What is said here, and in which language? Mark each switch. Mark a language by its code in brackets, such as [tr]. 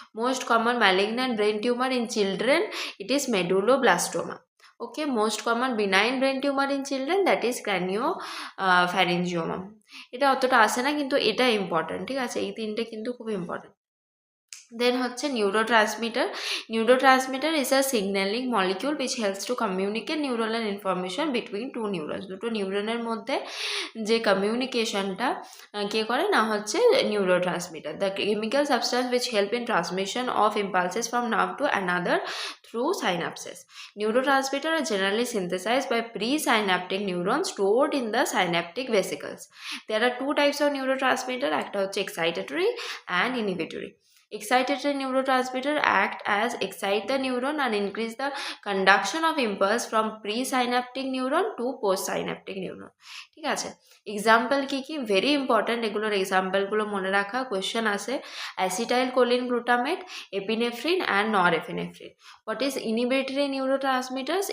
[en] Most common malignant brain tumour in children, it is medulloblastoma. Okay. Most common benign brain tumour in children, that is craniopharyngioma. [bn] এটা অতটা আসে না, কিন্তু এটা important. ঠিক আছে। এই তিনটে কিন্তু খুব ইম্পর্ট্যান্ট। দেন হচ্ছে neurotransmitter. [en] Neurotransmitter is a signalling molecule which helps to communicate neuronal information between two neurons. [bn] দুটো নিউরনের মধ্যে যে কমিউনিকেশনটা কে করে, না হচ্ছে neurotransmitter. [en] The chemical substance which help in transmission of impulses from nerve to another through synapses. Neurotransmitters are generally synthesized by presynaptic neurons stored in the synaptic vesicles. There are two types of neurotransmitter, [bn] একটা হচ্ছে [en] excitatory and inhibitory. Excitatory neurotransmitter act as excite the neuron and increase the conduction of impulse from presynaptic neuron to postsynaptic neuron. [bn] ঠিক আছে। Example কি কি, very important এগুলোর এক্সাম্পলগুলো মনে রাখা, question আসে। [en] Acetylcholine glutamate, epinephrine and norepinephrine. What is inhibitory neurotransmitters?